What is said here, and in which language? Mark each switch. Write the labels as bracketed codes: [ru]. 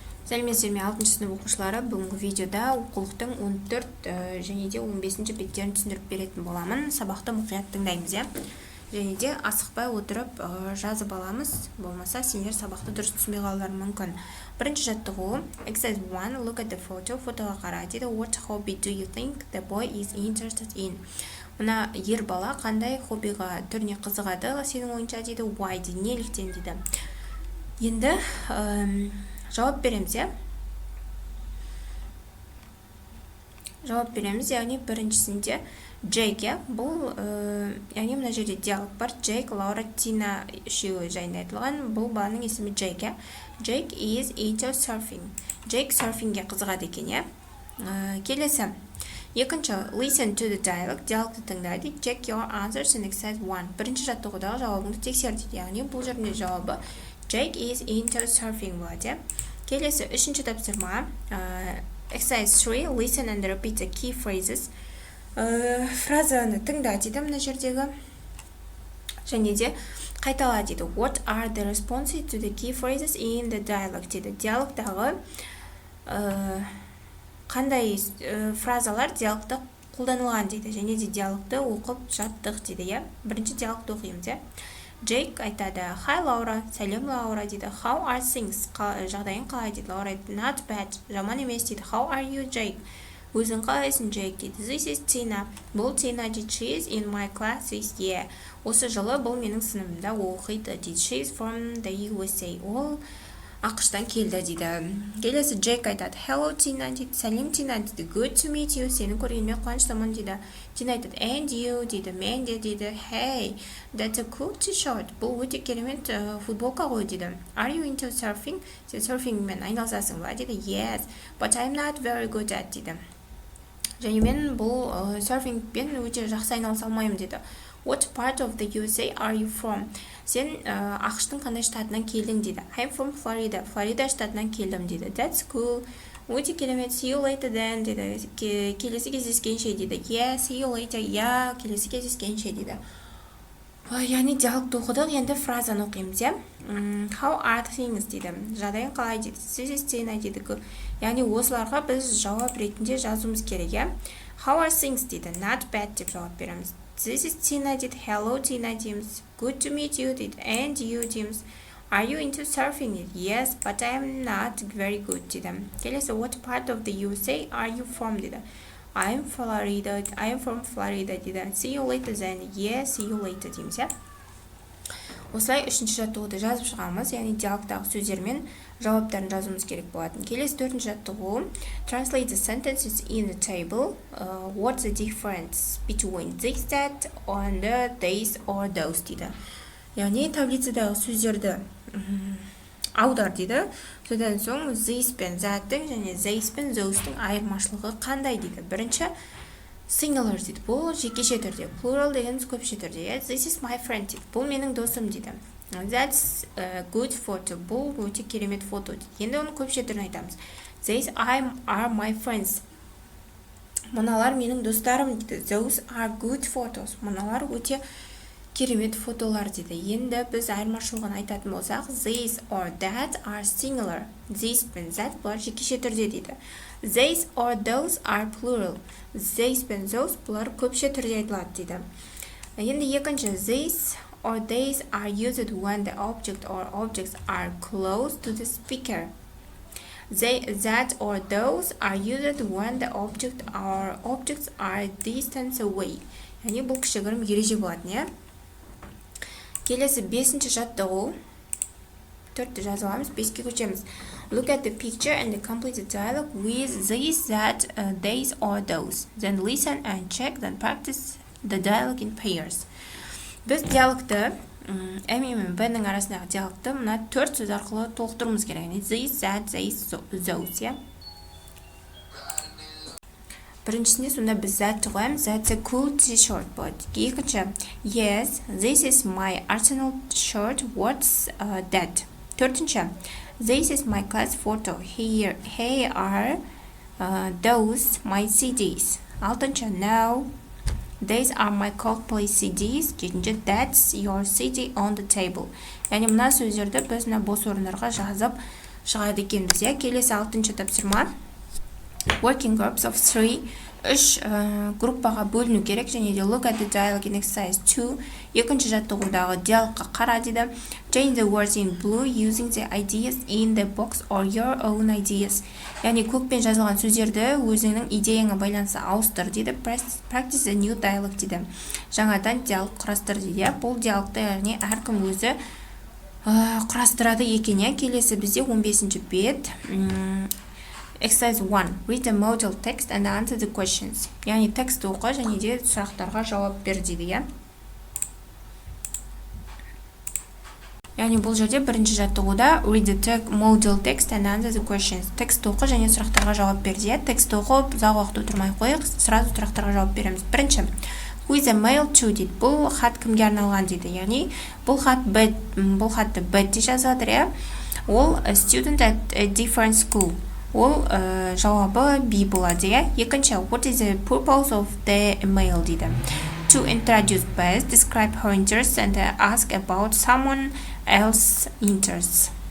[kk] Сәлеметсіздер ме 6 сынып оқушылары, бүгінгі видеода оқулықтың 14 және де 15 беттерін түсіндіріп беретін боламын. Сабақты мұқият тыңдаймыз, және де асықпай отырып жазып аламыз, болмаса сендер сабақты дұрыс түсінбей қалулары мүмкін. Бірінші жаттығу, [en] exercise 1, look at the photo, [kk] фотоға қара дейді. [en] What hobby do you think the boy is interested in? [kk] Мына ер бала қандай хоббиға түріне қызығады сенің ойынша дейді. Why дейді, неліктен дейді. Енді жауап береміз, Жауап береміз, яғни біріншісінде Джейк, бұл, яғни мына жерде диалог бар. Джейк, Лаура, Тина үшеуі жайында айтылған. Бұл баланың есімі Джейк, [en] Джейк is into surfing. [kk] Джейк серфингге қызығады екен, Келесі. [en] Екінші, listen to the dialogue, [kk] диалогты тыңдайды. [en] Check your answers in exercise 1. [kk] Бірінші жаттығудағы жауабыңды тексер дейді. Яғни бұл жерде жауабы [en] Jake is into surfing [kk] болады. Келесі үшінші тапсырма. [en] Exercise 3. Listen and repeat the key phrases. [kk] Фразаны тыңда дейді мына жердегі. Және де қайтала дейді. [en] What are the responses to the key phrases in the dialogue дейді. [kk] Диалогтағы қандай фразалар диалогта қолданылған дейді. Және де диалогты оқып жаттық дейді. Бірінші диалогты оқимыз, Джейк айтады, [en] Hi Лаура, [kk] сәлем Лаура дейді. [en] How are things? [kk] Жағдайың қалай дейді. Лаура айтады, [en] Not bad, [kk] жаман емес дейді. [en] How are you, Jake? [kk] Өзің қалайсың, Джейк дейді. [en] This is Tina. [kk] Бұл Tina дейді. [en] She is in my class this year. [kk] Осы жылы бұл менің сыныбымда оқиды дейді. [en] She is from the USA. [kk] Ол ақштан келді дейді. Келесі Джейк айтады, [en] Hello Tina [kk] дейді. Сәлем Тина дейді. [en] Good to meet you. [kk] Сені көргеніме қуаныштымын дейді. Тина айтады, [en] And you [kk] дейді. Мен де дейді. [en] Hey, that's a cool t-shirt. [kk] Бұл өте керемет футболка ғой дейді. [en] Are you into surfing? [kk] Сен серфингмен айналысасың ба дейді. [en] Yes, but I'm not very good at дейді. [kk] Және мен бұл серфингпен өте жақсы айналыса алмаймын дейді. [en] What part of the USA are you from? [kk] Сен ақштың қандай штатынан келдің дейді. [en] I'm from Florida. [kk] Флорида штатынан келдім дейді. [en] That's cool. [kk] Өте керемет. [en] See you later then дейді. [kk] Келесі кездескенше дейді. [en] Yeah, see you later. [kk] Yeah, келесі кездескенше дейді. Яғни диалогты оқыдық, енді фразаны оқимыз, [en] How are things [kk] дейді. Жағдайың қалай дейді. [en] This is Tina дейді. [kk] Яғни осыларға біз жауап ретінде жазуымыз керек, [en] How are things [kk] дейді. [en] Not bad [kk] деп жауап береміз. [en] This is Tina дейді. Hello Tina дейміз. Good to meet you дейді. And you дейміз. Are you into surfing дейді. Yes, but I'm not very good дейді. Келесі, what part of the USA are you from дейді. I'm from Florida дейді. See you later then. Yeah, see you later [kk] дейміз, Осылай үшінші жаттығуды жазып шығамыз, яғни диалогтағы сөздермен жауаптарын жазуымыз керек болатын. Келесі төртінші жаттығу. [en] Translate the sentences in the table. What's the difference between this, that, and this or those дейді. [kk] Яғни таблицадағы сөздерді аудар дейді. Содан соң this пен that-тің және these пен those-тің айырмашылығы қандай дейді. Бірінші singular дейді. Бұл жекеше түрде. Plural дегеніміз көпше түрде. [en] This is my friend дейді. [kk] Бұл менің досым дейді. [en] That's a good photo. [kk] Бұл өте керемет фото дейді. Енді оны көпше түрін айтамыз. [en] These are my friends. [kk] Мыналар менің достарым дейді. [en] Those are good photos. [kk] Мыналар өте керемет фотолар дейді. Енді біз айырмашылығын айтатын болсақ, [en] these or that are singular. [kk] This пен that бұлар жекеше түрде дейді. [en] These or those are plural. [kk] These пен those бұлар көпше түрде айтылады дейді. Енді екінші, [en] these or these are used when the object or objects are close to the speaker. That or those are used when the object or objects are distance away. [kk] Яғни бұл кішігірім ереже болатын, Келесі бесінші жаттығу. Төртті жазып аламыз, беске көшеміз. [en] Look at the picture and complete the dialogue with this, that, these or those. Then listen and check, then practice the dialogue in pairs. [kk] Біз диалогты, әм мен бәнің арасындағы диалогты мына төрт сөз арқылы толықтыруымыз керек. [en] This, that, these, those, [kk] Біріншісінде сонда біз that қоямыз. [en] That's a cool t-shirt болады. Екінші, yes, this is my Arsenal shirt. What's that? Төртінші, this is my class photo. Here are those my CDs. Алтыншы, no, these are my Coldplay CDs. [kk] Жетінші, [en] that's your CD on the table. [kk] Яғни мына сөздерді біз мына бос орындарға жазып шығады екенбіз. Келесі 6-шы тапсырма. [en] Working groups of 3. 3 [kk] группаға бөліну керек, және де [en] look at the dialogue in exercise 2. [kk] Екінші жаттығудағы диалогқа қара дейді. [en] Change the words in blue using the ideas in the box or your own ideas. [kk] Яғни көкпен жазылған сөздерді өзіңнің идеяңа байланысты ауыстыр дейді. [en] Practice a new dialogue дейді. [kk] Жаңадан диалог құрастыр дейді. Бұл диалогты яғни әркім өзі құрастырады екен. Келесі бізде 15-ші бет. Exercise 1. [en] Read the model text and answer the questions. [kk] Яғни текстті оқы және де сұрақтарға жауап бер дейді. Яғни бұл жерде бірінші жаттығуда [en] read the model text and answer the questions. [kk] Текстті оқы және сұрақтарға жауап бер дейді. Текстті оқып, ұзақ уақыт отырмай қойық, сразу сұрақтарға жауап береміз. Бірінші. [en] Who is a mail to дейді. [kk] Бұл хат кімге арналған дейді. Яғни бұл хатты Betty жазады. [en] Ол student at a different school. [kk] Ол жауабы B болады. [en] Екінші, what is the purpose of the email дейді. To introduce Beth, describe her interests and ask about someone else's interests.